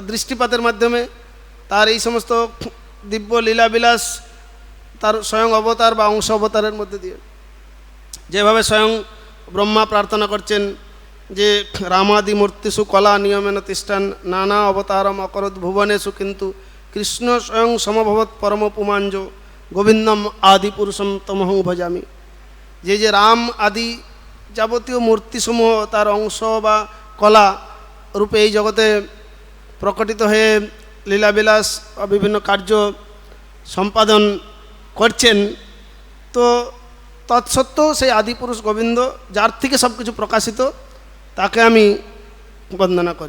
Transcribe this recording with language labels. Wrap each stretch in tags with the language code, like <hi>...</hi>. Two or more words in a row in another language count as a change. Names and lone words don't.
<bn>তার দৃষ্টিপাতের মাধ্যমে, তার এই সমস্ত দিব্য লীলাবিলাস, তার স্বয়ং অবতার বা অংশ অবতারের মধ্যে দিয়ে, যেভাবে স্বয়ং ব্রহ্মা প্রার্থনা করছেন যে</bn> <sa>রামাদি মূর্তিষু কলা নিয়মেন তিষ্ঠান নানা অবতারম অকরত ভুবনেষু কিন্তু কৃষ্ণ স্বয়ং সমভবৎ পরম পুমাঞ্জ গোবিন্দম আদি পুরুষম তমহং ভজামি।</sa> <bn>যে রাম আদি যাবতীয় মূর্তিসমূহ তার অংশ বা কলা রূপে এই জগতে প্রকটিত হয়ে লীলাবিলাস বা বিভিন্ন কার্য সম্পাদন করছেন, তো তৎসত্ত্বেও সেই আদিপুরুষ গোবিন্দ, যার থেকে সব কিছু প্রকাশিত, তাকে আমি বন্দনা করি।</bn>